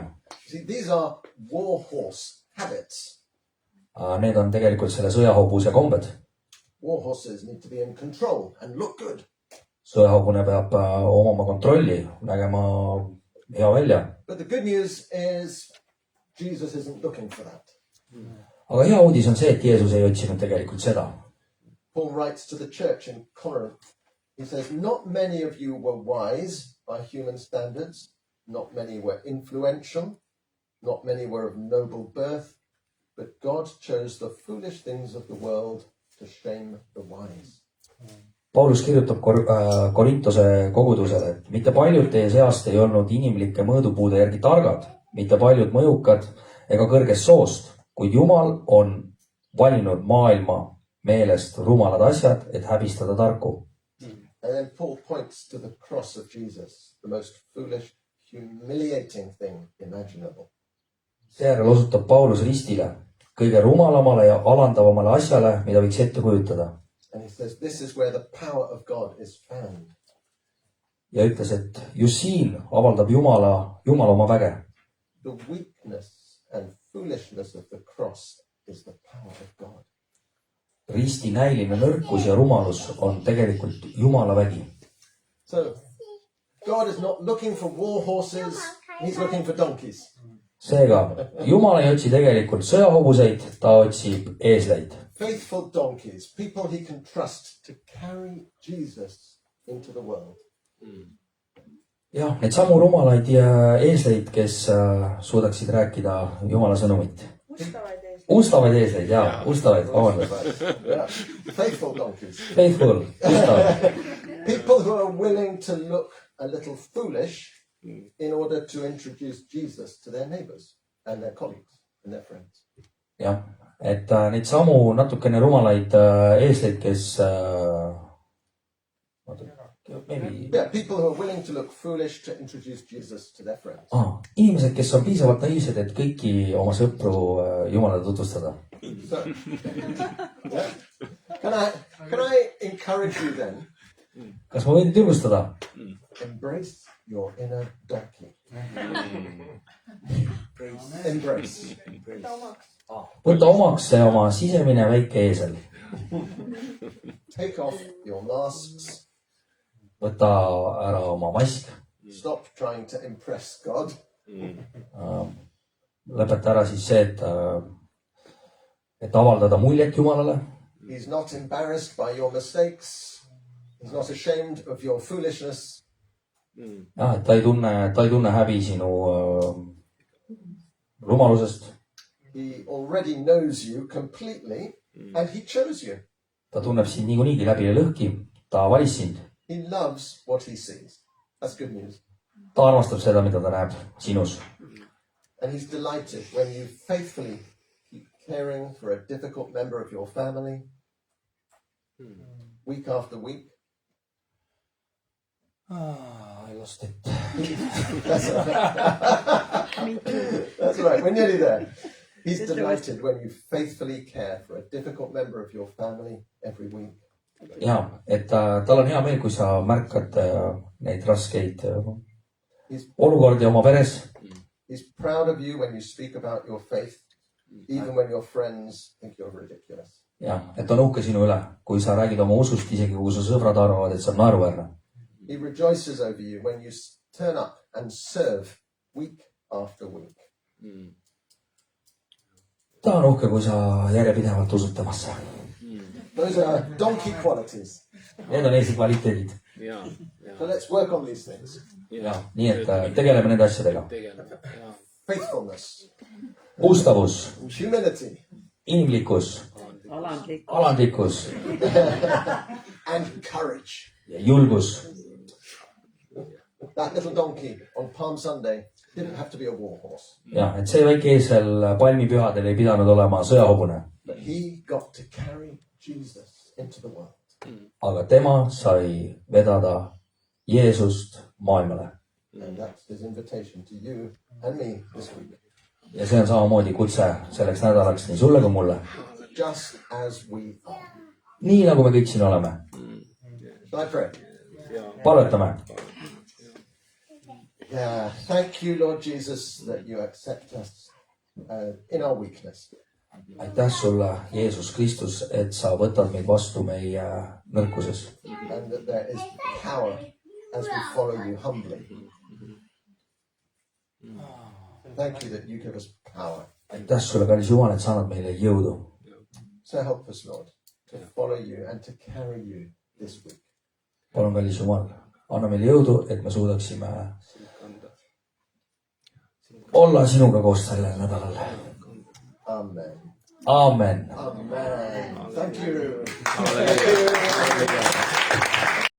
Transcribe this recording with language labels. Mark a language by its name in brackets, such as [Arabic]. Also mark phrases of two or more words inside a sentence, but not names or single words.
[English] See, these are warhorse habits. [Estonian] Need on tegelikult selle sõjahobuse kombed. [English] Warhorses need to be in control and look good. [Estonian] Sõjahobune peab omama kontrolli, nägema hea välja. [English] But the good news is Jesus isn't looking for that. [Estonian] Aga hea uudis on see, et Jeesus ei otsinud tegelikult seda. [English] Paul writes to the church in Corinth. He says, not many of you were wise by human standards. Not many were influential. Not many were of noble birth. But God chose the foolish things of the world to shame the wise. [Estonian] Paulus kirjutab Korintose kogudusele, et mitte paljud teie seast ei olnud inimlike mõõdupuude järgi targad, mitte paljud mõjukad ega kõrgest soost, kuid Jumal on valinud maailma meelest rumalad asjad, et häbistada tarku. [English] And then Paul points to the cross of Jesus, the most foolish, humiliating thing imaginable. [Estonian] Seejärel osutab Paulus ristile, kõige rumalamale ja alandavamale asjale, mida võiks ette kujutada. [English] And he says, this is where the power of God is found. [Estonian] Ja ütles, et just siin avaldab Jumal oma väge. [English] The weakness and foolishness of the cross is the power of God. [Estonian] Risti näiline nõrkus ja rumalus on tegelikult Jumala vägi. [English] So, God is not looking for war horses, he's looking for donkeys. [Estonian] Seega, Jumal ei otsi tegelikult sõjahobuseid, ta otsib eesleid. [English] Faithful donkeys, people he can trust to carry Jesus into the world. [Estonian] Jah, need samu rumalaid ja eesleid, kes suudaksid rääkida Jumala sõnumit. Ustavaid eesleid, jaa, ustavaid, vabandust. [English] Yeah. Faithful donkeys. [Estonian] Faithful, ustavad. [English] People who are willing to look a little foolish in order to introduce Jesus to their neighbors and their colleagues and their friends. [Estonian] Jah, et neid samu natukene rumalaid eesleid, kes maybe... [English] Yeah, people who are willing to look foolish to introduce Jesus to their friends. [Estonian] Inimesed, kes on piisavalt naiivsed, et kõiki oma sõpru Jumalale tutvustada. [English] So, yeah. Can I encourage you then? [Estonian] Kas ma võin julgustada? [English] Embrace your inner donkey. Embrace. [Estonian] Võta omaks see oma sisemine väike eesel. [English] Take off your masks. [Estonian] Võta ära oma mask. [English] Stop trying to impress God. [Estonian] Lõpeta ära siis see, et avaldada muljet Jumalale. [English] He's not embarrassed by your mistakes. He's not ashamed of your foolishness. [Estonian] Ja, et ta ei tunne häbi sinu rumalusest. [English] He already knows you completely and he chose you. [Estonian] Ta tunneb sind niikuinii läbi ja lõhki. Ta valis sind. [English] He loves what he sees. That's good news. [Estonian] Ta armastab seda, mida ta näeb sinus. [English] And he's delighted when you faithfully keep caring for a difficult member of your family week after week. I lost it. That's right. That's right. We're nearly there. He's delighted when you faithfully care for a difficult member of your family every week. [Estonian] Ja, et tal on hea meel, kui sa märkad neid raskeid olukordi oma peres. [English] He's proud of you when you speak about your faith even when your friends think you're ridiculous. [Estonian] jah, et on uhke sinu üle, kui sa räägid oma usust, isegi kui su sõbrad arvavad, et see on naeruväärne. [English] He rejoices over you when you turn up and serve week after week. [Estonian] ta on uhke, kui sa järjepidevalt usud temasse. [English] Those are donkey qualities. [Estonian] Need on Eesti kvaliteedid. [English] So let's work on these things. [Estonian] ja nii, et tegeleme nende asjadega. [English] Faithfulness, [Estonian] ustavus, [English] humility, [Estonian] inimlikkus, Alandlik. alandlikkus [English] and courage. [Estonian] ja julgus. [English] That little donkey on Palm Sunday didn't have to be a war horse, [Estonian] jah, et see väike eesel palmipühadel ei pidanud olema sõjahobune, [English] but he got to carry Jesus into the world. [Estonian] aga tema sai vedada Jeesust maailmale. [English] And that's his invitation to you and me this week. [Estonian] ja see on samamoodi kutse selleks nädalaks nii sulle kui mulle. [English] Just as we are. [Estonian] nii nagu me kõik siin oleme. [English] Shall I pray? [Estonian] palvetame. [English] Yeah. Thank you, Lord Jesus, that you accept us in our weakness. [Estonian] aitäh sulle, Jeesus Kristus, et sa võtad meid vastu meie nõrkuses. [English] And that there is power as we follow you humbly. Thank you that you give us power. [Estonian] aitäh sulle, kallis Jumal, et sa annad meile jõudu. [English] So help us, Lord, to follow you and to carry you this week. [Estonian] palun, kallis Jumal, anna meile jõudu, et me suudaksime olla sinuga koos sellel nädalal. Amen. Amen. [English] Amen. Thank you.